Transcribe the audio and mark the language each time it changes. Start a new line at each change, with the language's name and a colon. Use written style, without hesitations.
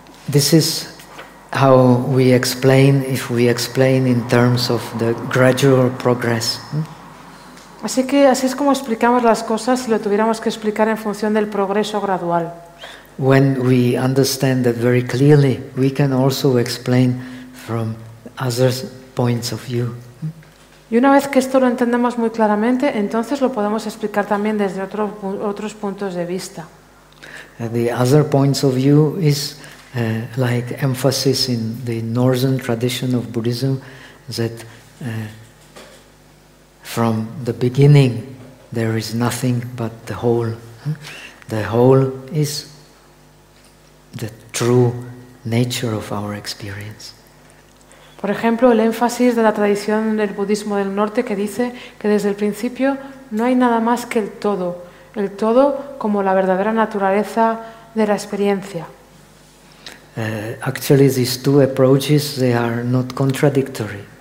English: This is how we explain, if we explain in terms of the gradual progress.
Spanish: Así que así es como explicamos las cosas si lo tuviéramos que explicar en función del progreso gradual.
English: When we understand that very clearly, we can also explain from other points of view.
Spanish: Y una vez que esto lo entendemos muy claramente, entonces lo podemos explicar también desde otros puntos de vista.
English: The other points of view is like emphasis in the northern tradition of Buddhism that from the beginning there is nothing but the whole. The whole is the true nature of our experience.
Spanish: Por ejemplo, el énfasis de la tradición del budismo del norte que dice que desde el principio no hay nada más que el todo como la verdadera naturaleza de la experiencia.
English: Actually, these two approaches, they are not contradictory.